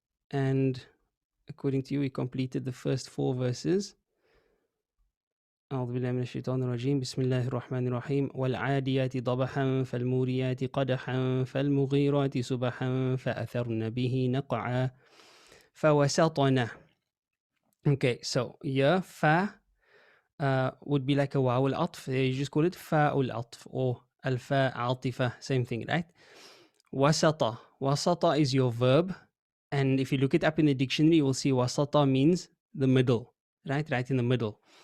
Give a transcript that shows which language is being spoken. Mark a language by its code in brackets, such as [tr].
[en] And according to you, we completed the first 4 verses. [ar] أعوذ بالله من الشيطان الرجيم بسم الله الرحمن الرحيم والعاديات ضبحا فالموريات قدحا فالمغيرات سبحا فأثرن به نقعا فوسطن. [en] Okay, so yeah, fa would be like a waw al-atf. You just call it fa al-atf or al-fa atifa, same thing, right? Wasata. Wasata is your verb. And if you look it up in the dictionary, you will see wasata means the middle, right? Right in the middle.